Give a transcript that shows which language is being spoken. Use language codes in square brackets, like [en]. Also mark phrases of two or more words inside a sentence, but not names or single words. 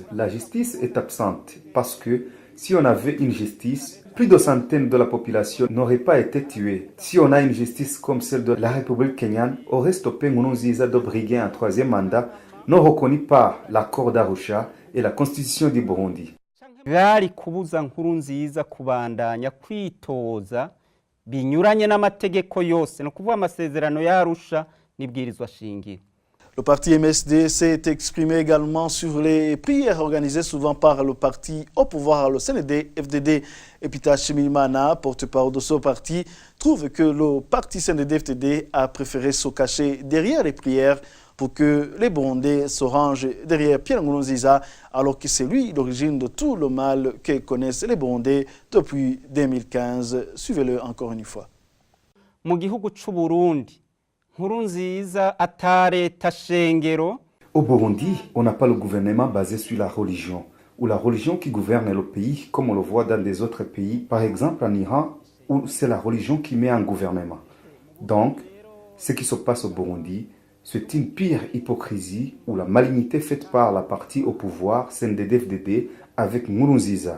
[fr] La justice est absente parce que si on avait une justice, plus de centaines de la population n'auraient pas été tuées. Si on a une justice comme celle de la République kenyane, aurait stoppé Nkurunziza de briguer un troisième mandat non reconnu par l'accord d'Arusha et la constitution du Burundi. [rn] Bari kubuza Nkurunziza kubandanya kwitoza binyuranye n'amategeko yose, no kuvuga amasezerano ya Arusha n'ibwirizwa shingiro. [fr] Le parti MSD s'est exprimé également sur les prières organisées souvent par le parti au pouvoir, le CND, FDD. Et Peter Similimana, porte-parole de ce parti, trouve que le parti CND-FDD a préféré se cacher derrière les prières pour que les Burundais se rangent derrière Pierre Nkurunziza, alors que c'est lui l'origine de tout le mal que connaissent les Burundais depuis 2015. Suivez-le encore une fois. [rn] Mu gihugu c'u Burundi, Nkurunziza atareta shengero. [fr] Au Burundi, on n'a pas le gouvernement basé sur la religion, ou la religion qui gouverne le pays, comme on le voit dans des autres pays, par exemple en Iran, où c'est la religion qui met un gouvernement. Donc, ce qui se passe au Burundi, c'est une pire hypocrisie ou la malignité faite par la partie au pouvoir, CNDD-FDD, avec Nkurunziza.